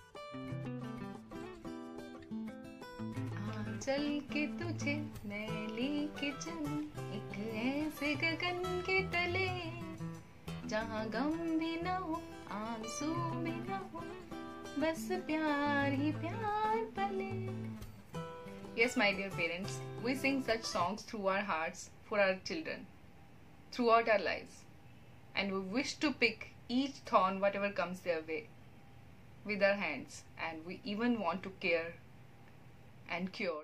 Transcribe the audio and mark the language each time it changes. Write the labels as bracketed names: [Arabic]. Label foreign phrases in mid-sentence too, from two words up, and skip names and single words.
[Hindi] चल के तुझे मैं लेके चलूं एक ऐसे गगन के तले, जहाँ गम भी न हो आंसू भी न हो, बस प्यार ही प्यार पले. [English] Yes, my dear parents, we sing such songs through our hearts for our children throughout our lives, and we wish to pick each thorn whatever comes their way with our hands, and we even want to care and cure.